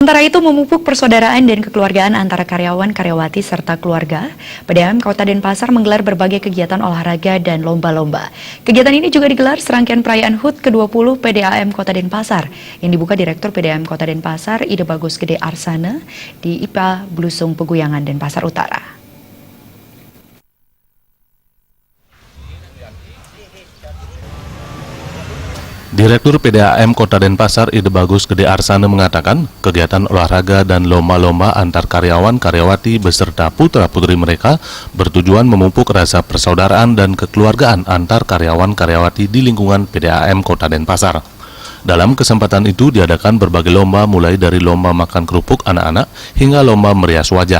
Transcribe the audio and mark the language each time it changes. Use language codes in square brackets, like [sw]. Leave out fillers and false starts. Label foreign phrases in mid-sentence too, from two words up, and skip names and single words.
[id] Sementara itu memupuk persaudaraan dan kekeluargaan antara karyawan, karyawati, serta keluarga, PDAM Kota Denpasar menggelar berbagai kegiatan olahraga dan lomba-lomba. Kegiatan ini juga digelar serangkaian perayaan HUT ke-20 PDAM Kota Denpasar yang dibuka Direktur PDAM Kota Denpasar, Ide Bagus Gede Arsana di IPA Blusung Peguyangan, Denpasar Utara. Direktur PDAM Kota Denpasar Ide Bagus Gede Arsana mengatakan kegiatan olahraga dan lomba-lomba antar karyawan karyawati beserta putra-putri mereka bertujuan memupuk rasa persaudaraan dan kekeluargaan antar karyawan karyawati di lingkungan PDAM Kota Denpasar. Dalam kesempatan itu diadakan berbagai lomba mulai dari lomba makan kerupuk anak-anak hingga lomba merias wajah.